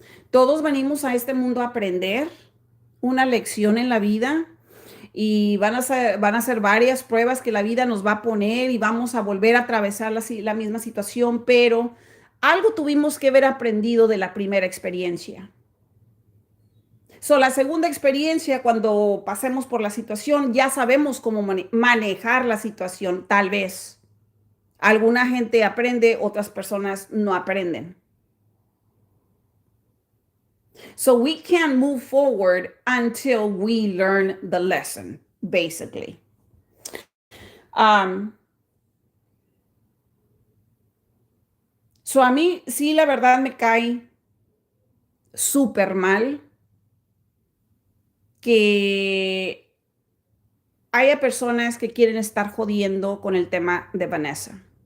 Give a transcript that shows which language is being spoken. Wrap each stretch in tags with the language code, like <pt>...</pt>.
<es>Todos venimos a este mundo a aprender una lección en la vida y van a ser varias pruebas que la vida nos va a poner y vamos a volver a atravesar la misma situación, pero algo tuvimos que haber aprendido de la primera experiencia. La segunda experiencia, cuando pasemos por la situación, ya sabemos cómo manejar la situación, tal vez. Alguna gente aprende, otras personas no aprenden.</es> <en>So we can't move forward until we learn the lesson, basically.</en> <es>Um, a mí sí, la verdad me cae súper mal que haya personas que quieren estar jodiendo con el tema de Vanessa.</es>